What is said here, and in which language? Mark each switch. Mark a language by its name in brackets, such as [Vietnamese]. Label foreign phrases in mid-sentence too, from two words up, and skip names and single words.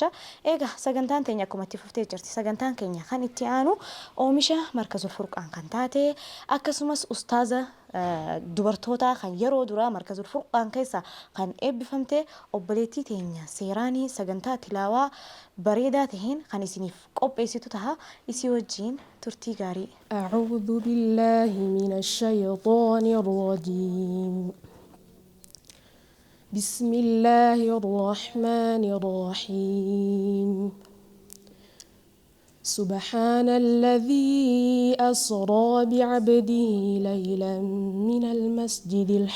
[Oromo] Egaa sagantaan teenya akkuma itti fuftee jirti. Sagantaan keenya kan itti aanu oomisha markazul furqaan kan taate akkasumas ustaaza dubartoota kan yeroo duraa markazul furqaan keessa kan eebbifamte obboleettii teenya seeraanii sagantaa tilaawaa bareedaa taheen kan isiniif qopheessitu taha. Isii wajjiin turtii gaarii. [Arabic] أعوذ بالله من الشيطان الرجيم بسم الله الرحمن الرحيم سبحان الذي أسرى بعبده ليلا من المسجد